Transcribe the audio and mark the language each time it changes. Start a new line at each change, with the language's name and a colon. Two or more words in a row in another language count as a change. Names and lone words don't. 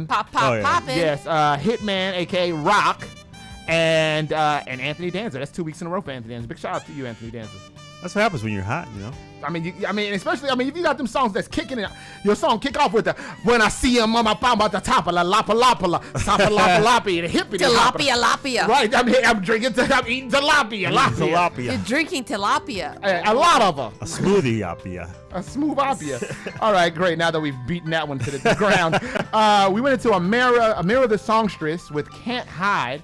English: Poppin'. Yes, Hitman, aka Rock, and Anthony Danza. That's 2 weeks in a row for Anthony Danza. Big shout out to you, Anthony Danza. That's what happens when you're hot, you know. I mean, especially, if you got them songs that's kicking it, your song kick off with the when I see him on my palm at the top of la lapa lapa sapa lapa lapa the hippie Tilapia. Right, I'm eating tilapia. You're drinking tilapia. A lot of them. A smoothie apia. A smooth apia. All right, great. Now that we've beaten that one to the ground, we went into Amira the Songstress with Can't Hide.